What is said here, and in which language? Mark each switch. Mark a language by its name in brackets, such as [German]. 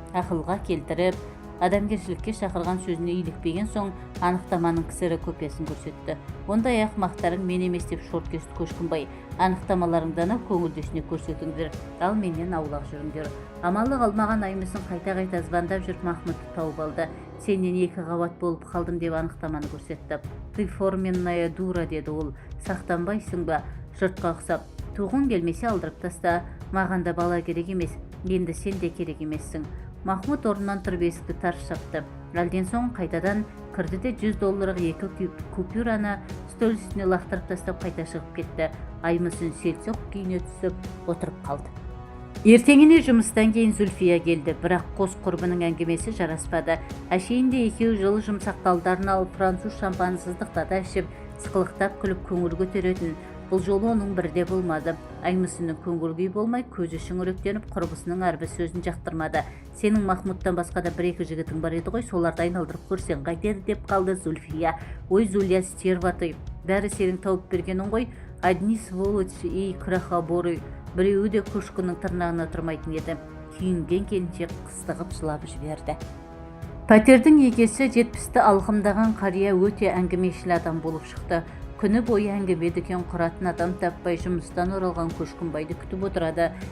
[Kazakh] Ақылға келтіріп, адамгершілікке шақырған сөзіне илікпеген соң анықтаманың кісірі көпесін көрсетті. Ондай ақ мақтарың мен емес деп шорт кесті Көшкінбай. Анықтамаларыңданы көңілдесіне көрсетіңдер, ал менен аулақ жүріңдер. Амалы қалмаған Аймысын қайта-қайта звондап жүріп Махмұтты тауып алды. Сенен 2 қабат болып қалдым деп анықтаманы көрсетті. [Russian] Ты форменная дура, [Kazakh] деді ол. Сақтанбайсың ба, жұртқа ұқсап. Туғын келмесе алдырып таста. Маған да бала керек емес, енді сен де керек емессің. Махмұт орнынан тұрып есікті тарс жапты. Әлден соң қайтадан кірді де $100 2 купюраны стөл үстіне лақтырып тастап қайта шығып кетті. Аймысын селсоқ күйіне түсіп отырып қалды. Ертеңіне жұмыстан кейін Зүлфия келді, бірақ қос құрбының әңгімесі жараспады. Әшейінде екеуі жылы жұмсақталдарын алып француз шампансыздықтата ішіп, сықылықтап күліп көңіл көтеретін. Бұл жолы оның бірде болмады. Аймысының көңіл күй болмай, көзі шүңіректеніп, құрбысының әрбір сөзін жақтырмады. Сенің Махмұттан басқа да 1-2 жігітің бар еді ғой, соларды айналдырып көрсең қайтеді деп қалды Зүлфия. Ой, Зулья, [Russian] стерва ты. [Kazakh] Бәрі сенің тауып бергенің ғой. [Russian] Одни сволочь и крахоборы. [Kazakh] Біреуі де Көшкіннің тырнағына тұрмайтын еді. Күйінген келіншек қыстығып жылап жіберді. Пәтердің егесі 70-ті алқымдаған қария өте әңгімешіл адам болып шықты. Күні бойы әңгіме дүкен құратын адам таппай жұмыстан оралған Көшкінбайды күтіп отырады.